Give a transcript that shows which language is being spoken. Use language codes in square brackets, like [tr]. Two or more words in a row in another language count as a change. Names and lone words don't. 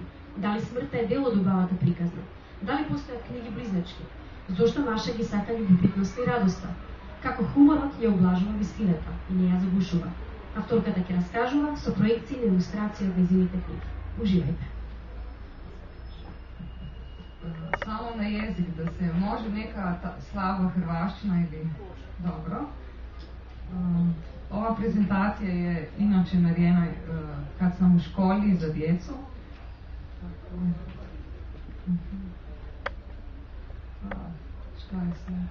[mk] Дали смртта е дел од убавата приказна? Дали постојат книги близначки? Зошто Маша ги сака љубопитноста и радоста? Како хуморот ја облажува вистината и не ја заглушува? Авторката ќе раскажува со проекции на илустрации од нејзините книги. Уживајте. [hr] Само на jezik, da se može neka slaba hrvaščina ili dobro. Ova prezentacija je inače narejena kad sam u školi za djecu. Šta je sve?